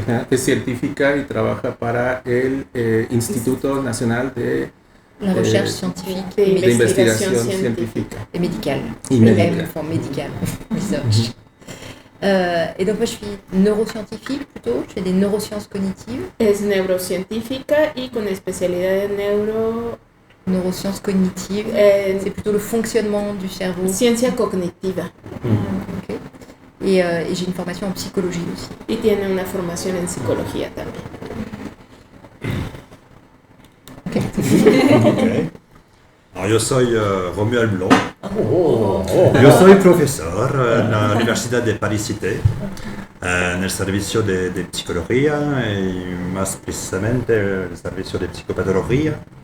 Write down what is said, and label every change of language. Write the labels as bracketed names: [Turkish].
[Spanish] Es científica y trabaja para el Instituto Nacional de [French] la Recherche Scientifique [Spanish] de Investigación Científica [French] et Médicale. [Spanish] Y médica. [French] Enfin, médicale. Research. Et donc moi je suis neuroscientifique plutôt, je fais des neurosciences cognitives. [Spanish] Es neurocientífica y con especialidad en [French] neurosciences cognitives, c'est plutôt le fonctionnement du cerveau. [Spanish] Ciencia cognitiva. Okay. [French] Et j'ai une formation en psychologie aussi. [Spanish] Y tiene una formación en psicología también. Okay. Alors, yo soy Romuald Blon. Yo soy profesor en la Universidad de Paris Cité, en el servicio de psicología y más precisamente el servicio de psicopatología.